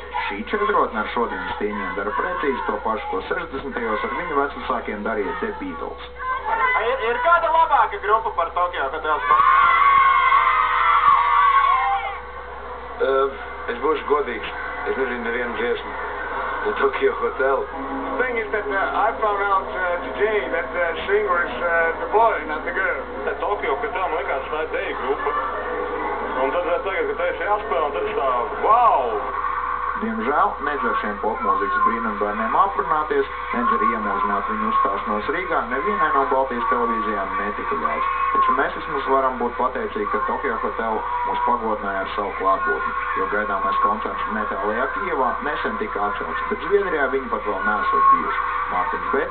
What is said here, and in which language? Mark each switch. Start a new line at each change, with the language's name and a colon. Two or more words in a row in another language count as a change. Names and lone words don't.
Latvian: Šī četrotne ar šodienas tīņiem dara precīzi to pašu, ko 60. ar viņu vecvecākiem darīja The Beatles. Ir kāda labāka grupa par Tokyo Hotel? Es būšu godīgs. Es nezinu nevienu dziesmu. The Tokyo Hotel.
English: The thing is that I found out today that the singer is the boy, not the girl.
Latvian: Tokyo Hotel man likās tā deju grupa. Un tad tagad, kad esi jāspēlē, un tad es tā, wow! Diemžēl nedz ar šiem popmūzikas brīnumbērniem aprunāties, nedz arī iemūžināt viņu uzstāšanos Rīgā, nevienai no Baltijas televīzijām netika ļauts. Taču mēs vismaz varam būt pateicīgi, ka Tokyo Hotel mūs pagodināja ar savu klātbūtni, jo gaidāmais koncerts netālajā Kijevā nesen tika atcelts, bet Zviedrijā viņi pat vēl neesot bijuši.